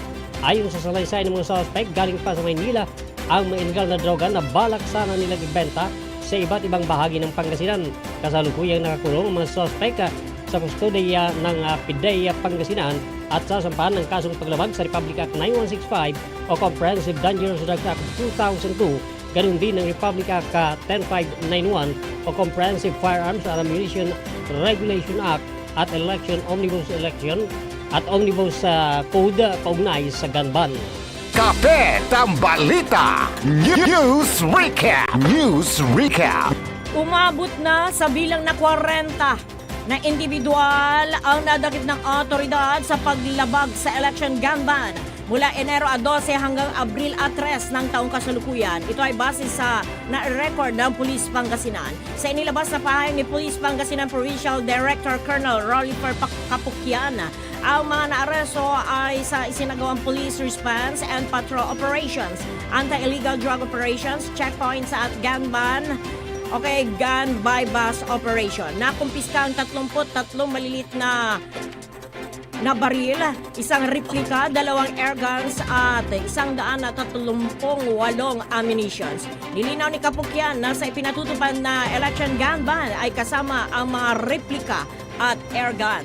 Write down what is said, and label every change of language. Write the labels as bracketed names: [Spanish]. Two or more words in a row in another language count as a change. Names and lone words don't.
[Filipino] Ayon sa salaysay ng mga suspect, galing pa sa Maynila ang mga illegal na droga na balak sana nilang ibenta sa iba't ibang bahagi ng Pangasinan. Kasalukuyang nakakulong ang mga suspect sa kustodiya ng PIDEA Pangasinan at sasampahan ng kasong paglabag sa Republic Act 9165 o Comprehensive Dangerous Drugs Act 2002, ganun din ng Republic Act 10591 o Comprehensive Firearms and Ammunition Regulation Act at Omnibus Code kaugnay sa [English] gun ban. [Filipino] Kape Tambalita News Recap. News Recap. Umabot na sa bilang na 40 na individual ang nadakip ng otoridad sa paglabag sa [English] election gun ban [Filipino] mula Enero 12 hanggang Abril 3 ng taong kasalukuyan. Ito ay base sa na-record ng Police Pangasinan. Sa inilabas na pahayag ni Police Pangasinan Provincial Director Colonel Rollifer Kapukyan, ang mga naaresto ay sa isinagawang [English] police response and patrol operations, anti-illegal drug operations, [Filipino] checkpoints at [English] gun bypass operation. [Filipino] Nakumpiska ang 33 malilit na baril, isang replika, 2 [English] air guns [Filipino] at 138 ammunitions. Nilinaw ni Kapukyan na sa ipinatutupad na [English] election gun ban [Filipino] ay kasama ang mga replika at [English] air guns.